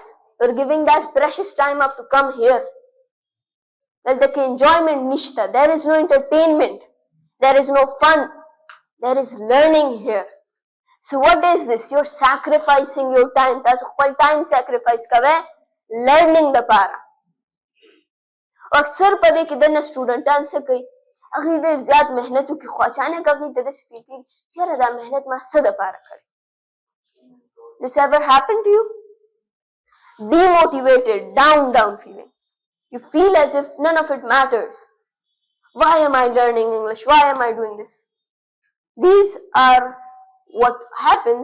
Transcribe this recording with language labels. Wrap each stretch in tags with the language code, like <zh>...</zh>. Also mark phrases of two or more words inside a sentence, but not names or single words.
<en>You're giving that precious time up to come here. There's enjoyment nishta. There is no entertainment. There is no fun. There is learning here. So what is this? You're sacrificing your time. That's whole time sacrifice kawai learning the para.</en> <ps>اکثر په دې کې دنه سټوډنټان څه کوي هغې ډېر زیات محنت وکړي خو اچانک هغې ته داسې فیل کېږي چې یاره دا محنت ما څه دپاره کړی.</ps> <en>This ever happened to you? Demotivated, down feeling. You feel as if none of it matters. Why am I learning English? Why am I doing this? These are what happens.</en>